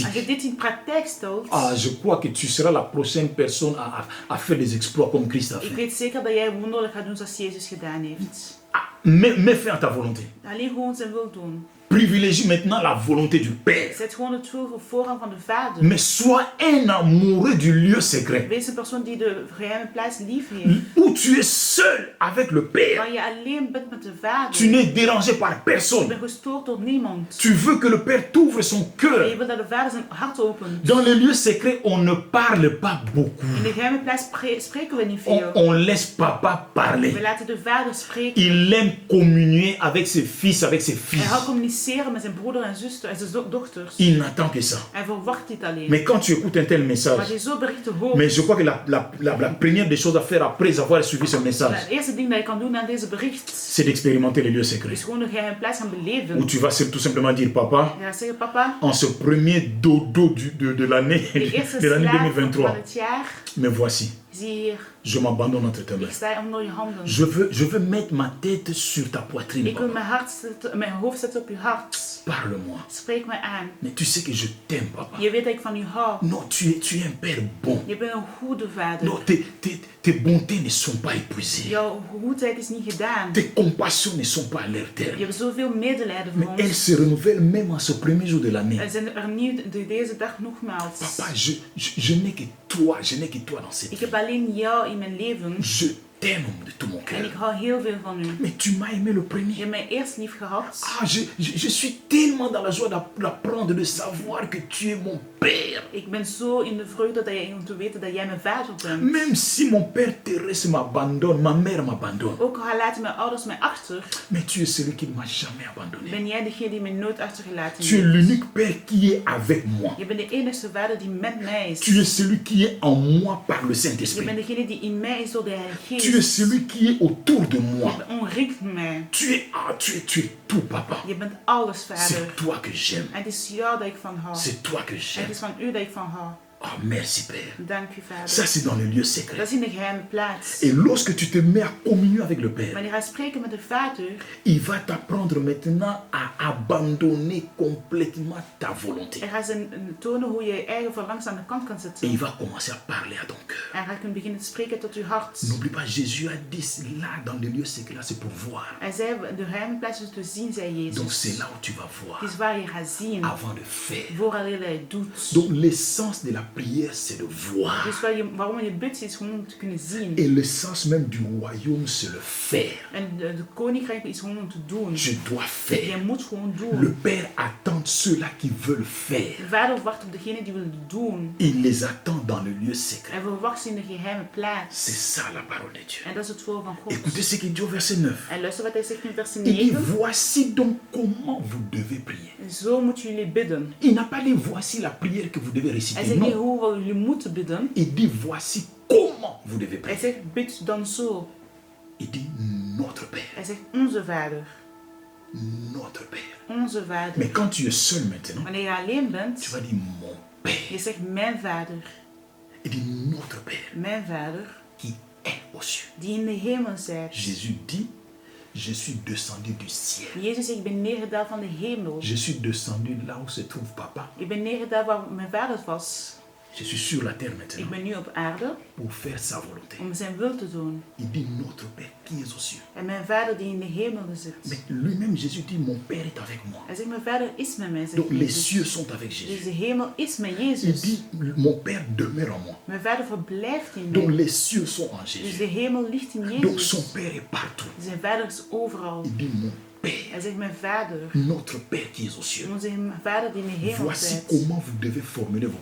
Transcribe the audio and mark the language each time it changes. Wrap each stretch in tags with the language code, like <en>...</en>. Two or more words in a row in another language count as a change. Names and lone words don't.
<nl>Als je dit in praktijk stelt,</nl> <fr>je crois que tu seras la prochaine personne à faire des exploits comme Christ a</fr> <nl>ik</nl> <fr>fait.</fr> <nl>weet zeker dat jij wonderlijk gaat doen zoals Jezus gedaan heeft.</nl> <fr>Mets fin à ta volonté.</fr> <nl>Alleen gewoon zijn wil doen.</nl> <fr>Privilégie maintenant la volonté du Père.</fr> <nl>Zet gewoon het wil voor voorrang van de Vader.</nl> <fr>Mais sois un amoureux du lieu secret.</fr> <nl>Wees een persoon die de geheime plaats lief heeft.</nl> <fr>Où tu es seul avec le Père.</fr> <nl>Waar je alleen bent met de Vader.</nl> <fr>Tu n'es dérangé par</fr> <nl>Je</nl> <fr>personne.</fr> <nl>bent gestoord door niemand.</nl> <fr>Tu veux que le Père t'ouvre son</fr> <nl>En</nl> <fr>cœur.</fr> <nl>je wil dat de Vader zijn hart opent.</nl> <fr>Dans les lieux secrets, on ne parle pas beaucoup.</fr> <nl>In de geheime plaats spreken we niet</nl> <fr>On,</fr> <nl>veel.</nl> <fr>on laisse papa</fr> <nl>We</nl> <fr>parler.</fr> <nl>laten de Vader spreken.</nl> <fr>Il aime communier avec ses fils, avec ses</fr> <nl>Hij</nl> <fr>filles.</fr> <nl>gaat communiceren met zijn broeder en zuster en zijn dochters.</nl> <fr>Il n'attend que ça.</fr> <nl>Hij verwacht dit alleen.</nl> <fr>Mais quand tu écoutes un tel</fr> <nl>Maar</nl> <fr>message,</fr> <nl>je zo berichten hoort.</nl> <fr>mais je crois que la première des choses à faire après avoir suivi ce message,</fr> <nl>Het eerste ding dat je kan doen aan deze bericht</nl> <fr>c'est d'expérimenter les lieux</fr> <nl>is</nl> <fr>secrets.</fr> <nl>gewoon de geheime plaats gaan beleven.</nl> <fr>Où tu vas tout simplement dire, papa,</fr> <nl>Je gaat zeggen,</nl> <fr>papa, en ce premier dodo de l'année</fr> <nl>de eerste</nl> <fr>de l'année</fr> <nl>slaap van 2023, het jaar,</nl> <fr>me voici.</fr> <nl>zie hier,</nl> <fr>Je m'abandonne entre tes</fr> <nl>ik</nl> <fr>mains.</fr> <nl>sta onder je handen.</nl> <fr>Je veux mettre ma tête sur ta poitrine,</fr> <nl>Ik wil</nl> <fr>papa.</fr> <nl>mijn hoofd zetten op je hart.</nl> <fr>Parle-moi.</fr> <nl>Spreek mij aan.</nl> <fr>Mais tu sais que je t'aime, papa.</fr> <nl>Je weet dat ik van u hou.</nl> <fr>Non, tu es un père bon.</fr> <nl>Je bent een goede vader.</nl> <fr>Non, tes bontés ne sont pas épuisées.</fr> <nl>Jouw goedheid is niet gedaan.</nl> <fr>Tes compassions ne sont pas à leur</fr> <nl>Je</nl> <fr>terme.</fr> <nl>hebt zoveel medelijden</nl> <fr>Mais</fr> <nl>voor</nl> <fr>elles</fr> <nl>ons.</nl> <fr>se renouvellent même en ce premier jour de l'année.</fr> <nl>Er zijn er nieuw deze dag nogmaals.</nl> <fr>Papa, je n'ai que toi. Je n'ai que toi dans cette</fr> <nl>Ik</nl> <fr>vie.</fr> <nl>heb alleen jou in mijn leven.</nl> <fr>Je t'aime de tout mon</fr> <nl>En ik</nl> <fr>cœur.</fr> <nl>hou heel veel van u.</nl> <fr>Mais tu m'as aimé le</fr> <nl>Je</nl> <fr>premier.</fr> <nl>hebt mij eerst lief gehad.</nl> <fr>Je suis tellement dans la joie d'apprendre, de savoir que tu es mon père.</fr> <nl>Ik ben zo in de vreugde om te weten dat jij mijn vader bent.</nl> <fr>Même si mon père Thérèse m'abandonne, ma mère m'abandonne.</fr> <nl>Ook al laten mijn ouders mij achter,</nl> <fr>Mais tu es celui qui ne m'a jamais abandonné.</fr> <nl>ben jij degene die mij nooit achtergelaten</nl> <fr>Tu es</fr> <nl>heeft.</nl> <fr>l'unique père qui est avec moi.</fr> <nl>Je bent de enige vader die met mij is.</nl> <fr>Tu es celui qui est en moi par le</fr> <nl>Je bent</nl> <fr>Saint-Esprit.</fr> <nl>degene die in mij is door de Heilige</nl> <fr>Tu es</fr> <nl>Geest.</nl> <fr>celui qui est autour de moi.</fr> <nl>Je omringt mij.</nl> <fr>Tu es tout, papa.</fr> <nl>Je bent alles, vader.</nl> <fr>C'est toi que j'aime.</fr> <nl>En het is jou dat ik van hou.</nl> <fr>C'est toi que</fr> <nl>En het</nl> <fr>j'aime.</fr> <nl>is van u dat ik van hou.</nl> <fr>Oh, merci, Père.</fr> <nl>Dank u, vader.</nl> <fr>Ça, c'est dans le lieu</fr> <nl>Dat</nl> <fr>secret.</fr> <nl>is in de geheime plaats.</nl> <fr>Et lorsque tu te mets à communion avec le Père,</fr> <nl>Wanneer je gaat spreken met de Vader,</nl> <fr>il va t'apprendre maintenant à abandonner complètement ta volonté.</fr> <nl>hij gaat ze tonen hoe je je eigen verlangens aan de kant kan</nl> <fr>Et</fr> <nl>zetten.</nl> <fr>il va commencer à parler à ton cœur.</fr> <nl>En hij gaat kunnen beginnen te spreken tot uw hart.</nl> <fr>N'oublie pas, Jésus a dit, là, dans le lieu secret, c'est pour voir.</fr> <nl>Hij zei, de geheime plaats is te zien, zei</nl> <fr>Donc,</fr> <nl>Jezus.</nl> <fr>c'est là où tu vas voir</fr> <nl>Het is waar je gaat zien,</nl> <fr>avant de faire.</fr> <nl>vooral je het doet.</nl> <fr>Donc, l'essence de la prière, c'est de voir.</fr> <nl>Dus waarom je bidt, is gewoon om te kunnen zien.</nl> <fr>Et l'essence même du royaume, c'est le faire.</fr> <nl>En de koninkrijk is gewoon om te doen.</nl> <fr>Je dois</fr> <nl>Je</nl> <fr>faire.</fr> <nl>moet gewoon</nl> <fr>Le</fr> <nl>doen.</nl> <fr>Père attend ceux-là qui veulent faire.</fr> <nl>De Vader wacht op degene die willen doen.</nl> <fr>Il les attend dans le lieu secret.</fr> <nl>Hij verwacht ze in de geheime plaats.</nl> <fr>C'est ça la parole de Dieu.</fr> <nl>En dat is het woord van God.</nl> <fr>Écoutez ce qu'il dit au verset 9.</fr> <nl>En luister wat hij zegt in vers</nl> <fr>Il dit,</fr> <nl>9.</nl> <fr>voici donc comment vous devez prier.</fr> <nl>Zo moeten jullie bidden.</nl> <fr>Il n'a pas dit, voici la prière que vous devez</fr> <nl>Hij</nl> <fr>réciter.</fr> <nl>zegt niet</nl> <fr>Non.</fr> <nl>hoe jullie moeten bidden.</nl> <fr>Il dit, voici comment vous devez</fr> <nl>Hij</nl> <fr>prier.</fr> <nl>zegt bid dan zo.</nl> <fr>Il dit, notre Père.</fr> <nl>Hij zegt onze Vader.</nl> <fr>Notre Père.</fr> <nl>Onze Vader.</nl> <fr>Mais quand tu es seul maintenant,</fr> <nl>Wanneer je alleen bent,</nl> <fr>tu vas dire, mon Père.</fr> <nl>je zegt mijn Vader.</nl> <fr>Il dit, notre Père</fr> <nl>Mijn Vader,</nl> <fr>qui est aux cieux.</fr> <nl>die in de hemel zijt.</nl> <fr>Jésus dit, je suis descendu du ciel.</fr> <nl>Jezus zegt, ik ben neergedaald van de hemel.</nl> <fr>Je suis descendu là où se trouve papa.</fr> <nl>Ik ben neergedaald waar mijn vader was.</nl> <fr>Je suis sur la terre</fr> <nl>Ik</nl> <fr>maintenant</fr> <nl>ben nu op aarde</nl> <fr>pour faire sa volonté.</fr> <nl>om zijn wil te doen.</nl> <fr>Il dit notre Père qui est aux cieux.</fr> <nl>En mijn vader die in de hemel</nl> <fr>Mais</fr> <nl>zit.</nl> <fr>lui-même, Jésus dit, mon Père est avec moi.</fr> <nl>Hij zegt, mijn vader is met mij, zegt</nl> <fr>Donc les</fr> <nl>Jezus.</nl> <fr>cieux sont avec</fr> <nl>Dus</nl> <fr>Jésus.</fr> <nl>de hemel is met</nl> <fr>Il</fr> <nl>Jezus.</nl> <fr>dit, mon Père demeure en moi.</fr> <nl>Mijn vader verblijft in</nl> <fr>Donc</fr> <nl>mij.</nl> <fr>les cieux sont en</fr> <nl>Dus</nl> <fr>Jésus.</fr> <nl>de hemel ligt in</nl> <fr>Donc</fr> <nl>Jezus.</nl> <fr>son Père est partout.</fr> <nl>Zijn vader is overal.</nl> <fr>Il dit, mon</fr> <nl>Hij</nl> <fr>Père,</fr> <nl>zegt, mijn vader.</nl> <fr>notre Père qui est aux cieux.</fr> <nl>Onze vader die in de hemel</nl> <fr>Voici</fr> <nl>zit.</nl> <fr>comment vous devez formuler vos</fr>